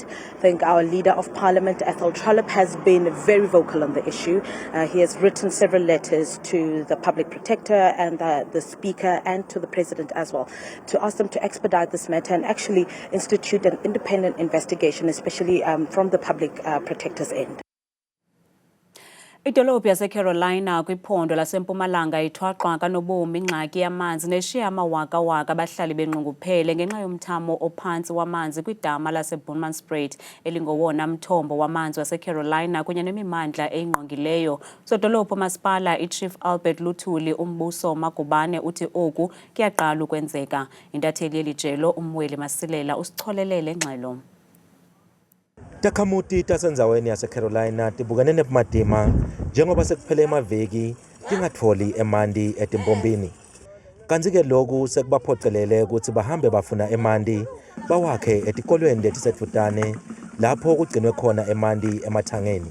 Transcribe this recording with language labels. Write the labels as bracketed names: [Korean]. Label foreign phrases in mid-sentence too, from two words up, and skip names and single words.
[English] I think our Leader of Parliament, Ethel Trollip, has been very vocal on the issue. He has written several letters to the Public Protector and the Speaker and to the President as well to ask them to expedite this matter and actually institute an independent investigation, especially from the Public Protector's end. [Xhosa] Idolophu yaseCarolina kwiphondo laseMpumalanga ithwaxwa kanobomi ingxaki yamanzi neshiya amawaka-waka abahlali benqunguphele ngenxa yomthamo ophantsi wamanzi kwidama laseBoonmanspraat elingowona mthombo wamanzi waseCarolina kunye nemimandla eyingqongileyo. Sodolophu masipala iChief Albert Luthuli umbuso Magubane uthi oku kuyaqala ukwenzeka. Intatheli yelijelo uMweli Masilela usicholelele ngxelo. [Swati] Takhamuti tasendzaweni yaseCarolina tibukane nebumadima njengoba sekuphele emaviki tingatholi emanti etimpompini. Kanti-ke lokhu sekubaphocelele ukuthi bahambe bafuna emanti bawakhe etikolweni letisedvutane lapho kugcinwe khona emanti emathangeni.